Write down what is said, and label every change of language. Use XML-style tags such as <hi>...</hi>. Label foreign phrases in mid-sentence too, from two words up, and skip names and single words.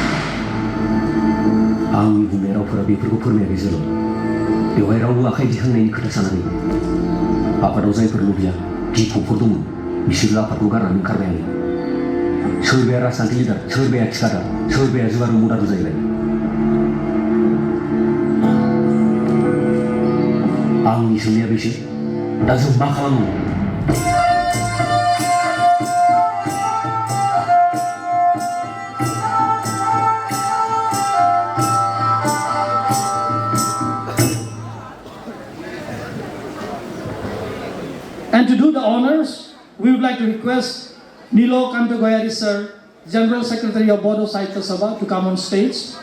<brx>आंनि बुंनाय रावफोरा बेफोरखौ फोरमायाखै जों बेवहाय रावबो आखाइ दिखांनायनि खोथा सानाखै आफादाव जायफोर लुबैया गिफ'फोर दंमोन बिसोरो आफादखौ गारनानै ओंखारबायानो सोरबाया राजखान्थि लिडार सोरबाया थिखादार सोरबाया जुवार मुदारु जाहैबाय आंनि सोंनाया बेसो दा जों मा खालामनो</brx> <en>And to do the honors, we would like to request Nilo Kanto-Goyari sir, General Secretary of Bodo Sahitya Sabha, to come on stage.</en>